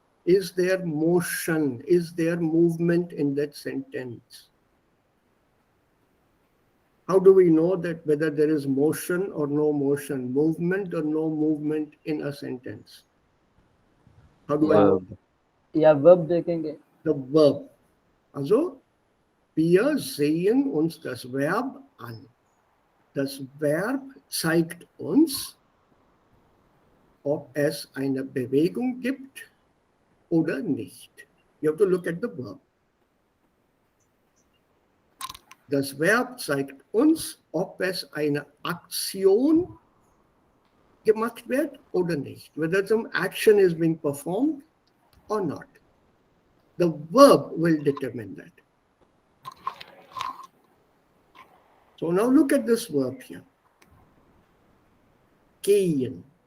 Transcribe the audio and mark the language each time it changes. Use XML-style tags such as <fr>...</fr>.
<en>Is there motion? Is there movement in that sentence? How do we know that whether there is motion or no motion, movement or no movement in a sentence? How do I know? Verb.</en> <de>Ja, Verb</de> <hi>देखेंगे.</hi> <en>The verb.</en> <de>Also, wir sehen uns das Verb an. Das Verb zeigt uns, ob es eine Bewegung gibt oder nicht.</de> <en>You have to look at the verb.</en> <de>Das Verb zeigt uns, ob es eine Aktion gemacht wird oder nicht.</de> <en>Whether some action is being performed or not. The verb will determine that. So now look at this verb here.</en> <de>Gehen.</de>